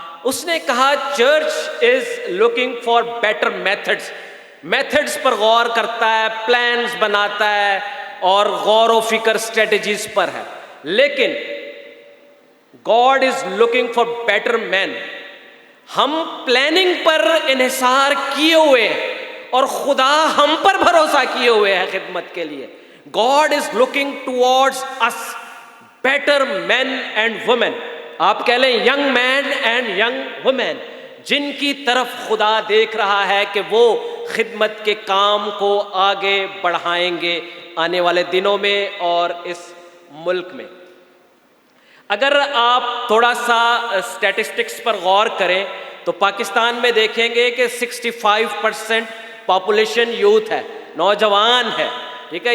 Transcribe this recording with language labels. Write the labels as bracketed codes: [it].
[ur] اس نے کہا [en] church is looking for better methods [ur] پر غور کرتا ہے, پلانز بناتا ہے, اور غور و فکر اسٹریٹجیز پر ہے. [en] لیکن God is looking for better men. [ur] ہم پلاننگ پر انحصار کیے ہوئے ہیں اور خدا ہم پر بھروسہ کیے ہوئے ہیں خدمت کے لیے. [en] God is looking towards us, better men and women. [ur] آپ کہہ لیں [en] young men and young women, [ur] جن کی طرف خدا دیکھ رہا ہے کہ وہ خدمت کے کام کو آگے بڑھائیں گے آنے والے دنوں میں اور اس ملک میں. اگر آپ تھوڑا سا اسٹیٹسٹکس پر غور کریں تو پاکستان میں دیکھیں گے کہ 65% پاپولیشن یوتھ ہے, نوجوان ہے, ٹھیک ہے.